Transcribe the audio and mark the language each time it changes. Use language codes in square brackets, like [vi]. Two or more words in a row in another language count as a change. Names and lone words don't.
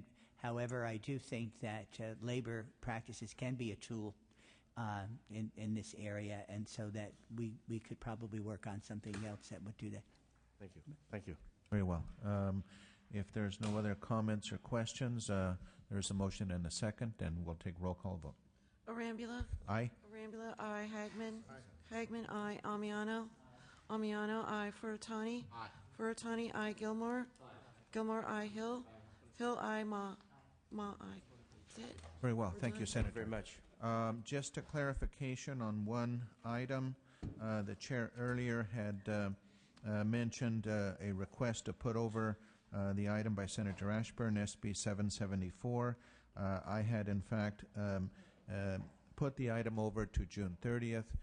[en] However, I do think that labor practices can be a tool in this area, and so that we could probably work on something else that would do that. Thank you. Thank you. Very well. If there's no other comments or questions, there's a motion and a second, and we'll take roll call vote. Arambula? Aye. Arambula, aye. Hagman? Aye. Hagman, aye. Amiano? Amiano, aye. Furutani? Aye. Furutani, aye. Gilmore? Aye. Gilmore, aye. Hill? Hill, aye. Ma, aye. That's it. Very well. Thank you, Senator. Thank you very much. Just a clarification on one item. The chair earlier had mentioned a request to put over the item by Senator Ashburn, SB 774. I had, in fact, put the item over to June 30th.